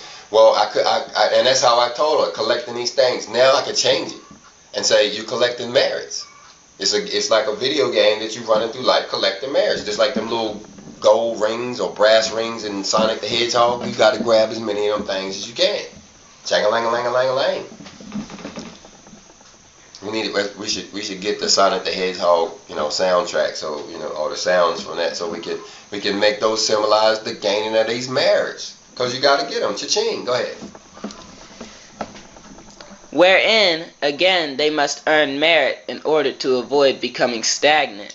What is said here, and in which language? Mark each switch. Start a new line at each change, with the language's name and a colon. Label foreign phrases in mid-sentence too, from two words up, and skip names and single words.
English: Well, and that's how I told her, collecting these things. Now I could change it and say you're collecting merits. It's like a video game that you're running through life collecting merits. Just like them little gold rings or brass rings in Sonic the Hedgehog. You got to grab as many of them things as you can. Chang-a-lang-a-lang-a-lang-a-lang. We should get the Sonic the Hedgehog, soundtrack, so or the sounds from that, so we can make those symbolize the gaining of these merits. Because you got to get them. Cha-ching. Go ahead. Wherein, again, they must earn merit in order to avoid becoming stagnant.